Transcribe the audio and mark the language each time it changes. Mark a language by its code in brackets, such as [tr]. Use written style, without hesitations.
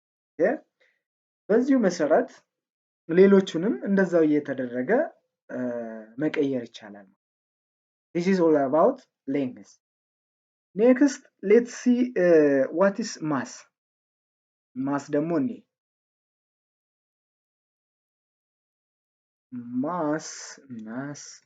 [am] ኦኬ በዚሁ መሰረት ሌሎቹንም እንደዛው እየተደረገ መቀየር ይቻላል። [en] This is all about length. Next, let's see what is mass. Mass ደግሞ እንዴ mass.